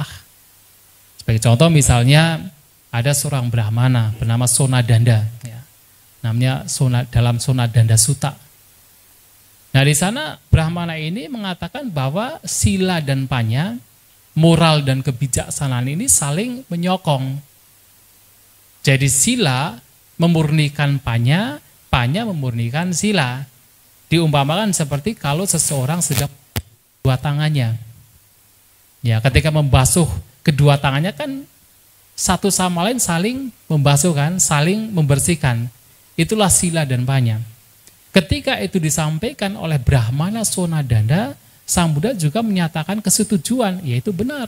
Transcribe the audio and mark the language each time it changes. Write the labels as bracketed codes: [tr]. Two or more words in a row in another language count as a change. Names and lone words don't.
[id] Sebagai contoh misalnya ada seorang brahmana bernama Sonadanda, ya, namanya dalam Sonadanda Sutta. Nah, di sana brahmana ini mengatakan bahwa sila dan panya, moral dan kebijaksanaan ini saling menyokong. Jadi sila memurnikan panya, panya memurnikan sila. Diumpamakan seperti kalau seseorang sedang dua tangannya. Ya, ketika membasuh kedua tangannya kan satu sama lain saling membasuh kan, saling membersihkan. Itulah sila dan panya. Ketika itu disampaikan oleh Brahmana Sonadanda, Sang Buddha juga menyatakan kesetujuan, yaitu benar.